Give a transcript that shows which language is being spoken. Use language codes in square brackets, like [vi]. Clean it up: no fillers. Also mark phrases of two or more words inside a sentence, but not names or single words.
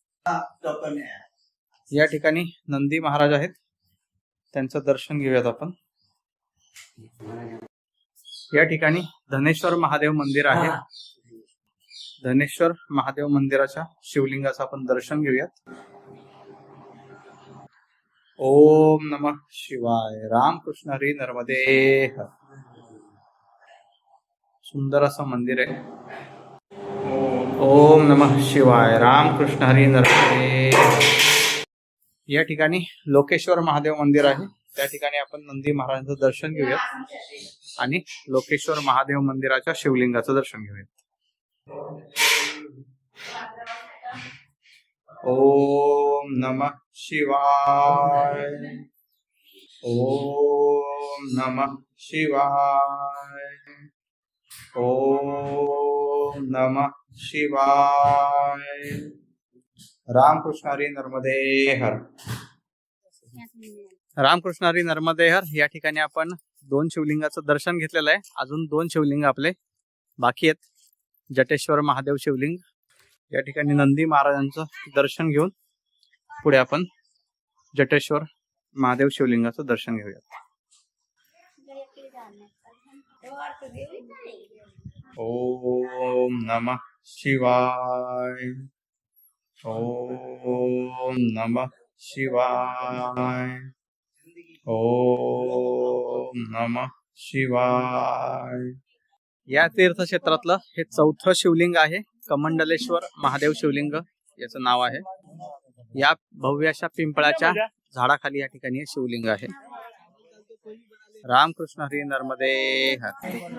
[mr] या ठिकाणी नंदी महाराज आहेत, त्यांचं दर्शन घेऊयात आपण. या ठिकाणी धनेश्वर महादेव मंदिर आहे. धनेश्वर महादेव मंदिराच्या शिवलिंगाचं आपण दर्शन घेऊयात. [sa] ओम नमः शिवाय. [mr] रामकृष्ण हरी नर्मदे हर. सुंदर असं मंदिर आहे. [sa] ओम नमः शिवाय. [mr] रामकृष्ण हरी नर्मदे. या ठिकाणी लोकेश्वर महादेव मंदिर आहे. त्या ठिकाणी आपण नंदी महाराजांचं दर्शन घेऊयात आणि लोकेश्वर महादेव मंदिराच्या शिवलिंगाचं दर्शन घेऊयात. [sa] ओम नमः शिवाय. ओम नमः शिवाय. ओम नमः शिवाय. [mr] रामकृष्ण हरी नर्मदे हर. रामकृष्ण हरी नर्मदे हर. या ठिकाणी आपण 2 शिवलिंगाचं दर्शन घेतलेलं आहे. अजून 2 शिवलिंग आपले बाकी आहेत. जटेश्वर महादेव शिवलिंग. या ठिकाणी नंदी महाराजांचं दर्शन घेऊन पुढे आपण जटेश्वर महादेव शिवलिंगाचं दर्शन घेऊयात. [sa] ओम नमः शिवाय. ओम नमः शिवाय. ओम नमः शिवाय. [mr] या तीर्थक्षेत्रातलं हे 4थं शिवलिंग आहे. कमंडलेश्वर महादेव शिवलिंग याचं नाव आहे. या भव्य अशा पिंपळाच्या झाडाखाली या ठिकाणी शिवलिंग आहे. रामकृष्ण हरी नर्मदे हर.